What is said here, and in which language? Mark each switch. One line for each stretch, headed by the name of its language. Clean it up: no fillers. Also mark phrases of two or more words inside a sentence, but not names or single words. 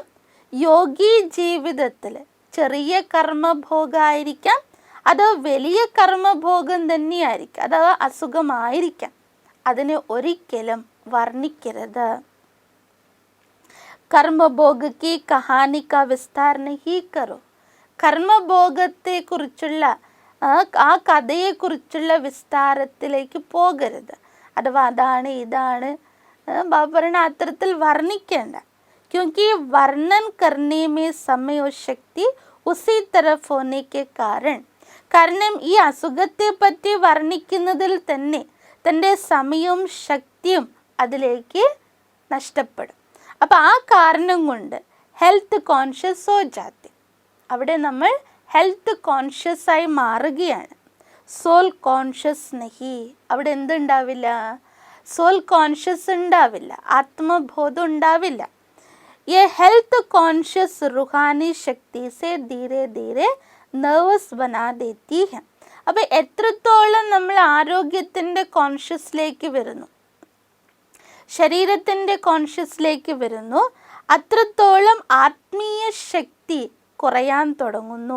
Malayalam: യോഗി ജീവിതത്തിൽ ചെറിയ കർമ്മഭോഗമായിരിക്കാം, അത് വലിയ കർമ്മഭോഗം തന്നെയായിരിക്കാം, അഥവാ അസുഖമായിരിക്കാം, അതിനെ ഒരിക്കലും വർണ്ണിക്കരുത്.
Hindi: കർമ്മഭോഗ की कहानी का विस्तार नहीं करो.
Malayalam: കർമ്മഭോഗത്തെക്കുറിച്ചുള്ള ആ കഥയെക്കുറിച്ചുള്ള വിസ്താരത്തിലേക്ക് പോകരുത്. അഥവാ അതാണ് ഇതാണ് ബാബറിന അത്തരത്തിൽ വർണ്ണിക്കേണ്ട.
Hindi: क्योंकि वर्णन करने में समय और शक्ति उसी तरफ होने के कारण,
Malayalam: കാരണം ഈ അസുഖത്തെ പറ്റി വർണ്ണിക്കുന്നതിൽ തന്നെ തൻ്റെ സമയവും ശക്തിയും അതിലേക്ക് നഷ്ടപ്പെടും. അപ്പോൾ ആ കാരണം കൊണ്ട്
English: health conscious
Hindi: हो जाते,
Malayalam: അവിടെ നമ്മൾ
English: health conscious
Malayalam: ആയി മാറുകയാണ്.
English: soul conscious
Malayalam: നഹി, അവിടെ എന്തുണ്ടാവില്ല?
English: soul conscious
Malayalam: ഉണ്ടാവില്ല, ആത്മബോധം ഉണ്ടാവില്ല.
Hindi: ये
English: health conscious
Hindi: रूहानी शक्ति से धीरे धीरे नर्वस बना देती है.
Malayalam: അപ്പോൾ എത്രത്തോളം നമ്മൾ ആരോഗ്യത്തിൻ്റെ കോൺഷ്യസിലേക്ക് വരുന്നു, ശരീരത്തിൻ്റെ കോൺഷ്യസിലേക്ക് വരുന്നു, അത്രത്തോളം ആത്മീയ ശക്തി കുറയാൻ തുടങ്ങുന്നു.